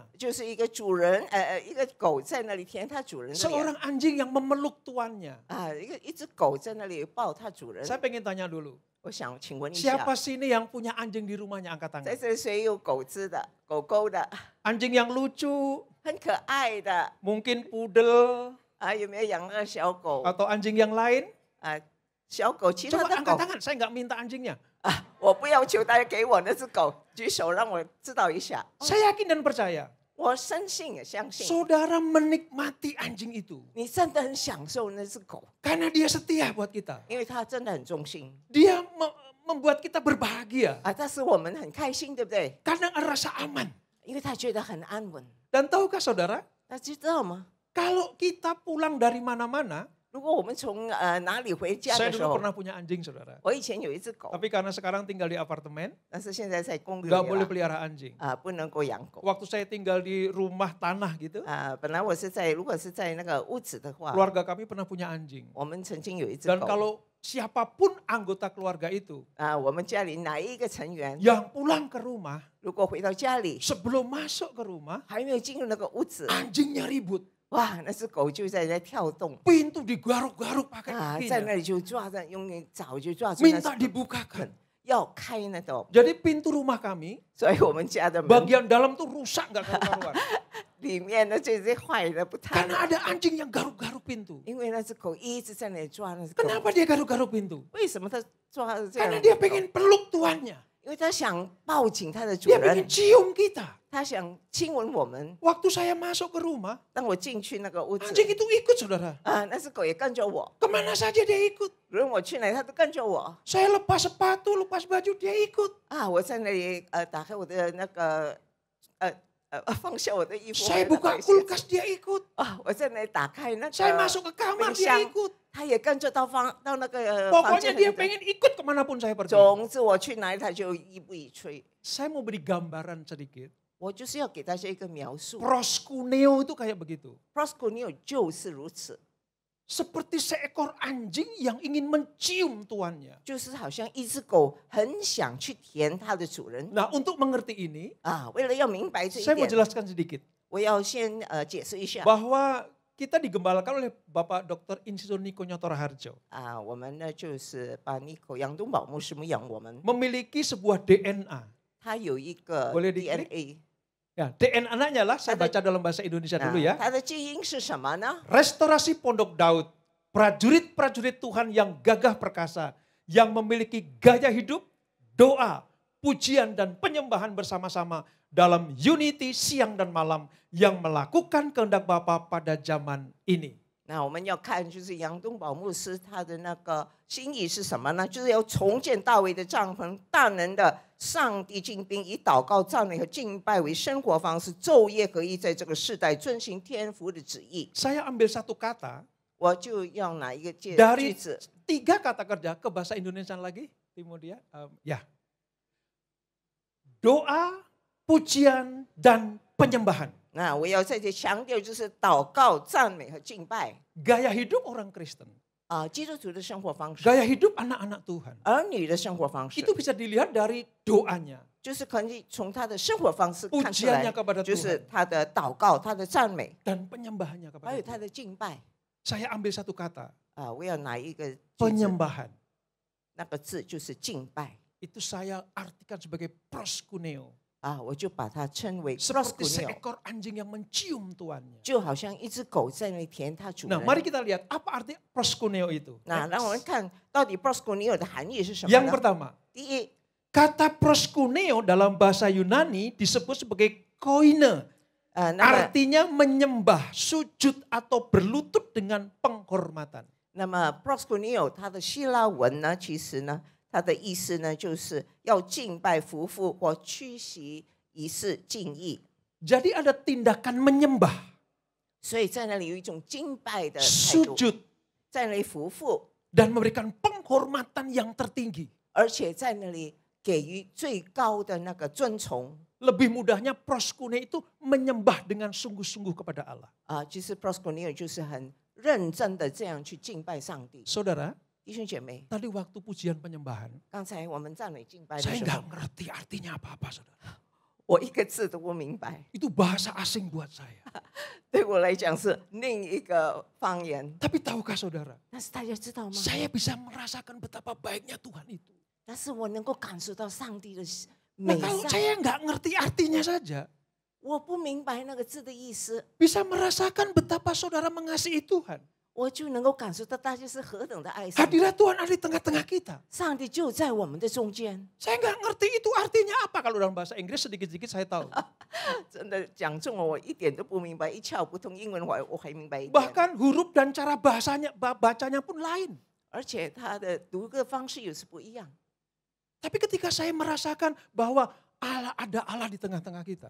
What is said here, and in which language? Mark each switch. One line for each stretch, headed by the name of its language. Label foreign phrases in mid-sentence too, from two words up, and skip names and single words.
Chinese: 就是一个主人，一个狗在那里舔它主人的脸
Indonesian: Seorang anjing yang memeluk tuannya.
Chinese: 一只狗在那里抱它主人。
Indonesian: Saya pengen tanya dulu,
Chinese: 我想请问一下，
Indonesian: siapa sini yang punya anjing di rumahnya? Angkat
Chinese: 在
Indonesian: tangan.
Chinese: 这里谁有狗子的、狗狗的，
Indonesian: Anjing yang lucu,
Chinese: 很可爱的
Indonesian: mungkin poodle
Chinese: 有没有养那个小狗
Indonesian: atau anjing yang lain?
Chinese: 小狗，其他
Indonesian: Coba
Chinese: 的
Indonesian: angkat
Chinese: 狗
Indonesian: tangan, saya nggak minta anjingnya.
Chinese: 我不要求大家给我那只狗，举手让我知道一下。
Indonesian: Saya yakin dan percaya,
Chinese: 我深信也相信，
Indonesian: saudara menikmati anjing itu.
Chinese: 你真的很享受那只狗，
Indonesian: Karena dia setia buat kita.
Chinese: 因为它真的很忠心
Indonesian: Dia membuat kita berbahagia.
Chinese: 但是我们很开心，对不对？
Indonesian: Karena rasa aman.
Chinese: 因为它觉得很安稳。
Indonesian: Dan tahukah saudara,
Chinese: 大家知道吗？
Indonesian: kalau kita pulang dari mana-mana,
Chinese: 如果我们从哪里回家
Indonesian: saya
Chinese: 的时
Indonesian: dulu
Chinese: 候，
Indonesian: pernah punya anjing saudara.
Chinese: 我以前有一只狗，
Indonesian: Tapi karena sekarang tinggal di apartemen,
Chinese: 但是现在在公寓
Indonesian: nggak
Chinese: 里
Indonesian: boleh
Chinese: 了
Indonesian: pelihara anjing.
Chinese: 不能够养狗。
Indonesian: Waktu saya tinggal di rumah tanah gitu,
Chinese: 本来如果是在那个屋子的话，
Indonesian: keluarga kami pernah punya anjing.
Chinese: 我们曾经有一只
Indonesian: Dan
Chinese: 狗。
Indonesian: kalau siapapun anggota keluarga itu
Chinese: 我们家里哪一个成员，
Indonesian: yang pulang ke rumah,
Chinese: 如果回到家里
Indonesian: sebelum masuk ke rumah,
Chinese: 还没有进入那个屋子，
Indonesian: anjingnya ribut.
Chinese: 哇，那只狗就在那跳动
Indonesian: Pintu digaruk-garuk pakai
Chinese: 在
Indonesian: kakinya.
Chinese: 那里就抓着，用爪就抓住那
Indonesian: Minta
Chinese: 只
Indonesian: dibukakan.
Chinese: 要开那种，
Indonesian: Jadi pintu rumah kami,
Chinese: 所以我们家的门
Indonesian: bagian dalam tuh rusak nggak karu-karuan.
Chinese: 里面呢就是坏的不谈，
Indonesian: Karena ada anjing yang garuk-garuk pintu.
Chinese: 因为那只狗一直在那里抓那只狗，
Indonesian: Kenapa dia garuk-garuk pintu?
Chinese: 为什么它抓的这样？
Indonesian: Karena dia pengen peluk tuannya.
Chinese: 因为它想抱紧它的主
Indonesian: Dia
Chinese: 人
Indonesian: pengen，cium kita.
Chinese: 它想亲吻我们。
Indonesian: Waktu saya masuk ke rumah,
Chinese: 当我进去那个屋子，
Indonesian: anjing itu ikut saudara.
Chinese: 那只狗也跟着我，
Indonesian: Kemana saja dia ikut.
Chinese: 无论我去哪里，它都跟着我。
Indonesian: Saya lepas sepatu, lepas baju, dia ikut.
Chinese: 我在那里打开我的那个放下我的衣服，
Indonesian: Saya buka kulkas, dia ikut.
Chinese: 我在那里打开那个
Indonesian: Saya masuk ke kamar,
Chinese: 冰
Indonesian: dia
Chinese: 箱，
Indonesian: ikut.
Chinese: 它也跟着到那个房
Indonesian: Pokoknya
Chinese: 间
Indonesian: dia
Chinese: 里的。
Indonesian: pengen ikut kemanapun saya pergi.
Chinese: 总之我去哪里，它就一步一催。
Indonesian: Saya mau beri gambaran sedikit.
Chinese: 我就是要给大家一个描述。
Indonesian: Proskuneo itu kayak begitu.
Chinese: Proskuneo 就是如此，
Indonesian: Seperti seekor anjing yang ingin mencium tuannya.
Chinese: 就是好像一只狗很想去舔它的主人
Indonesian: Nah, untuk mengerti ini,
Chinese: 为了要明白这一
Indonesian: saya mau
Chinese: 点，
Indonesian: jelaskan sedikit.
Chinese: 我要先解释一下。
Indonesian: Bahwa kita digembalakan oleh Bapak Dr. Insinyur Niko Nyotora Harjo.
Chinese: 我们呢就是把Niko杨东宝牧师牧养我们，
Indonesian: Memiliki sebuah DNA.
Chinese: 他有一个
Indonesian: Boleh diklik?
Chinese: DNA。
Indonesian: Ya, DNA-nya lah, saya baca dalam bahasa Indonesia dulu ya.
Chinese: 它的基因是什么呢？
Indonesian: Restorasi Pondok Daud. Prajurit-prajurit Tuhan yang gagah perkasa. Yang memiliki gaya hidup, doa, pujian dan penyembahan bersama-sama dalam unity siang dan malam yang melakukan kehendak Bapa pada zaman ini.
Chinese: 那我们要看就是杨东宝牧师他的那个心意是什么呢？就是要重建大卫的帐篷，大能的上帝进兵，以祷告、赞美和敬拜为生活方式，昼夜合一，在这个世代遵行天父的旨意。
Indonesian: Saya ambil satu kata
Chinese: 我就要拿一个句
Indonesian: dari
Chinese: 子，
Indonesian: 3 kata kerja ke bahasa Indonesia lagi, Timodia. Ya. Doa, pujian dan penyembahan.
Chinese: 那我要在这强调就是祷告、赞美和敬拜
Indonesian: Gaya hidup orang Kristen.
Chinese: 基督徒的生活方式，
Indonesian: Gaya hidup anak-anak Tuhan.
Chinese: 儿女的生活方式，
Indonesian: Itu bisa dilihat dari doanya.
Chinese: 就是可以从他的生活方式看出来
Indonesian: Pujiannya kepada，
Chinese: 就是
Indonesian: Tuhan
Chinese: 他的祷告、他的赞美，
Indonesian: dan penyembahannya
Chinese: 还
Indonesian: kepada
Chinese: 有他
Indonesian: Tuhan.
Chinese: 的敬拜。
Indonesian: Saya ambil satu kata,
Chinese: 我要拿一个句子，
Indonesian: penyembahan.
Chinese: 那个字就是敬拜
Indonesian: Itu saya artikan sebagai proskuneo.
Chinese: 我就把它称为
Indonesian: Seperti
Chinese: proskuneo，
Indonesian: seekor anjing yang mencium tuannya.
Chinese: 就好像一只狗在那里舔它主
Indonesian: Nah,
Chinese: 人。
Indonesian: mari kita lihat apa arti proskuneo itu.
Chinese: 那让我们看到底 proskuneo 的含义是什么
Indonesian: Yang
Chinese: 呢？
Indonesian: pertama,
Chinese: 第一，
Indonesian: kata proskuneo dalam bahasa Yunani disebut sebagai koine.
Chinese: 那么
Indonesian: Artinya menyembah, sujud atau berlutut dengan penghormatan.
Chinese: proskuneo 它的希腊文呢，其实呢，它的意思呢，就是要敬拜、服服或屈膝仪式敬意。
Indonesian: Jadi ada tindakan menyembah,
Chinese: 所以在那里有一种敬拜的态度，
Indonesian: sujud,
Chinese: 在那里服服，
Indonesian: dan memberikan penghormatan yang tertinggi.
Chinese: 而且在那里给予最高的那个尊崇。
Indonesian: lebih mudahnya proskune itu menyembah dengan sungguh-sungguh kepada Allah.
Chinese: 其实 proskuneo 就是很认真的这样去敬拜上帝。
Indonesian: Saudara,
Chinese: 弟兄姐妹，
Indonesian: tadi waktu pujian penyembahan,
Chinese: 刚才我们赞美敬拜的
Indonesian: saya
Chinese: 时
Indonesian: nggak
Chinese: 候，
Indonesian: ngerti artinya apa-apa, saudara.
Chinese: 我一个字都不明白，
Indonesian: Itu bahasa asing buat saya.
Chinese: 对我来讲是另一个方言。
Indonesian: Tapi tahukah saudara,
Chinese: 但是大家知道吗？
Indonesian: saya bisa merasakan betapa baiknya Tuhan itu.
Chinese: 但是我能够感受到上帝的美
Indonesian: Nah, kalau
Chinese: 善。
Indonesian: saya nggak ngerti artinya saja,
Chinese: 我不明白那个字的意思，
Indonesian: bisa merasakan betapa saudara mengasihi Tuhan.
Chinese: 我就能够感受到大家是何等的爱上帝。
Indonesian: Hadirat Tuhan ada di tengah-tengah kita.
Chinese: 上帝就在我们的中间。
Indonesian: Saya nggak ngerti itu artinya apa. Kalau dalam bahasa Inggris sedikit-sedikit saya tahu.
Chinese: 真的讲中了，我一点都不明白，一窍不通。英文我还明白一点，
Indonesian: Bahkan huruf dan cara bacanya pun lain.
Chinese: 而且它的读个方式也是不一样。
Indonesian: Tapi ketika saya merasakan bahwa ada Allah di tengah-tengah kita.